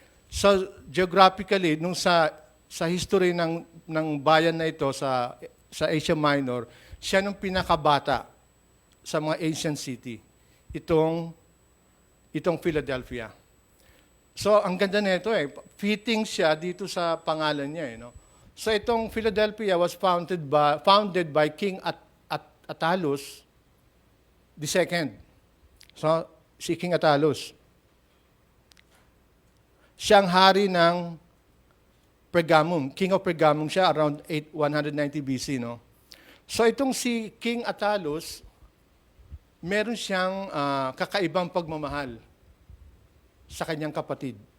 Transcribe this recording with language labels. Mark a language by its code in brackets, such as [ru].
[tl] So geographically, nung sa history ng bayan na ito sa Asia Minor, siya nung pinakabata sa mga ancient city. Itong Philadelphia. So ang ganda nito fitting siya dito sa pangalan niya no. [en] So itong Philadelphia was founded by King Attalus II. [tl] So si King Attalus. Siyang hari ng Pergamum. [en] King of Pergamum [tl] siya around 190 BC, no? So itong si King Attalus, meron siyang kakaibang pagmamahal sa kanyang kapatid.